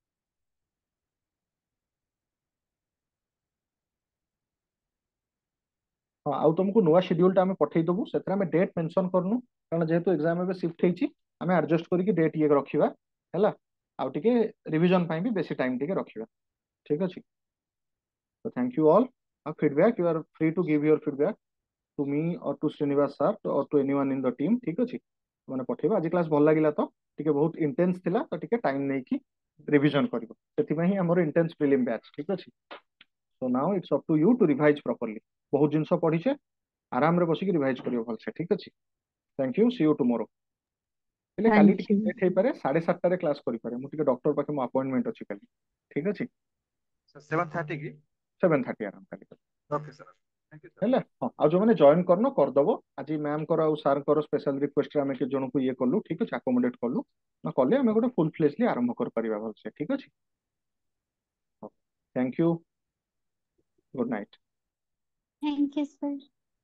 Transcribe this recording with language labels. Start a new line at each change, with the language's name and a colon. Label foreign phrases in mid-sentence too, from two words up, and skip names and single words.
Odia: ହଁ ଆଉ ତୁମକୁ ନୂଆ ସିଡ୍ୟୁଲ ଟା ଆମେ ପଠେଇଦବୁ। ସେଥିରେ ଆମେ
English: date mention
Odia: କରନୁ କାରଣ ଯେହେତୁ ଏକ୍ସାମ ଏବେ ସିଫ୍ଟ ହେଇଛି ଆମେ ଆଡଜଷ୍ଟ କରିକି ଡେଟ୍ ଇଏ ରଖିବା ହେଲା। ଆଉ ଟିକେ ରିଭିଜନ ପାଇଁ ବି ବେଶୀ ଟାଇମ ଟିକେ ରଖିବା ଠିକ ଅଛି।
English: So thank you all. Feedback you are free to give your feedback to me or to Srinivas sir or to anyone in the team
Odia: ଠିକ ଅଛି। ମାନେ ପଠେଇବା ଆଜି କ୍ଲାସ ଭଲ ଲାଗିଲା ତ ଟିକେ ବହୁତ ଇଣ୍ଟେନ୍ସ ଥିଲା ତ ଟିକେ ଟାଇମ ନେଇକି ରିଭିଜନ କରିବ। ସେଥିପାଇଁ ହିଁ ଆମର
English: intense prelim batch
Odia: ଠିକ ଅଛି।
English: So now it's up to you to revise properly।
Odia: ବହୁତ ଜିନିଷ ପଢିଛେ ଆରାମରେ ବସିକି ରିଭାଇଜ କରିବ ଭଲସେ ଠିକ ଅଛି।
English: thank you see you tomorrow.
Odia: ହେଲେ କାଲି
English: Thank
Odia: ଟିକେ
English: you.
Odia: ଲେଟ୍ ହେଇପାରେ 7:30ରେ କ୍ଲାସ କରିପାରେ ମୁଁ ଟିକେ ଡକ୍ଟର ପାଖେ ମୋ ଆପଏଣ୍ଟମେଣ୍ଟ ଅଛି କାଲି ଠିକ ଅଛି।
Hindi: 7:30 की
Odia: 7:30 ଆରାମ କାଲି
English: okay sir thank you sir
Odia: ହେଲା। ହଁ ଆଉ ଯୋଉମାନେ ଜଏନ କରିନ କରିଦବ। ଆଜି ମ୍ୟାମଙ୍କର ଆଉ ସାର୍ଙ୍କର
English: special requestରେ
Odia: ଆମେ କେତେ ଜଣଙ୍କୁ ଇଏ କଲୁ ଠିକ ଅଛି ଆକୋମୋଡେଟ କଲୁ। ନା କଲେ ଆମେ ଗୋଟେ
English: full fledgedly
Odia: ଆରମ୍ଭ କରିପାରିବା ଭଲସେ ଠିକ ଅଛି।
English: thank you good night. Thank you, sir.